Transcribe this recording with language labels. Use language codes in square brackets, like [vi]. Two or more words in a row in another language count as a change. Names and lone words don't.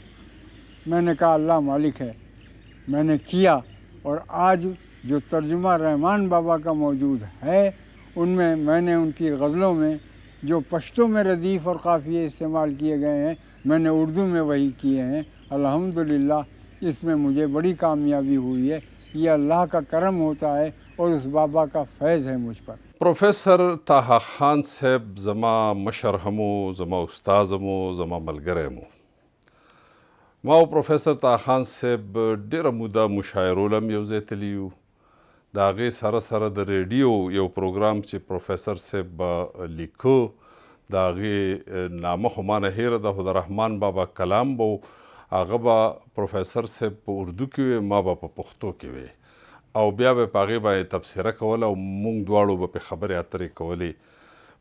[ur] میں نے کہا اللہ مالک ہے، میں نے کیا اور آج جو ترجمہ رحمان بابا کا موجود ہے ان میں نے ان کی غزلوں میں جو پشتو میں ردیف اور قافیے استعمال کیے گئے ہیں میں نے اردو میں وہی کیے ہیں. الحمدللہ اس میں مجھے بڑی کامیابی ہوئی ہے. یہ اللہ کا کرم ہوتا ہے اور اس بابا کا فیض ہے مجھ پر. [ps] پروفیسر طه خان صاحب زما مشر همو، زما استاد همو، زما ملګری همو. ما او پروفیسر طه خان صاحب ډیره موده مشاعرو لم یو ځای تللي یو. د هغې سره سره د ریډیو یو پروګرام چې پروفیسر صاحب به لیکه د هغې نامه خو ما نه هیره ده، خو د رحمان بابا کلام به هغه به پروفیسر صاحب په اردو کې وی، ما به په پښتو کې وی او بیا به په هغې باندې تبصره کوله او موږ دواړو به پې خبرې اترې کولې.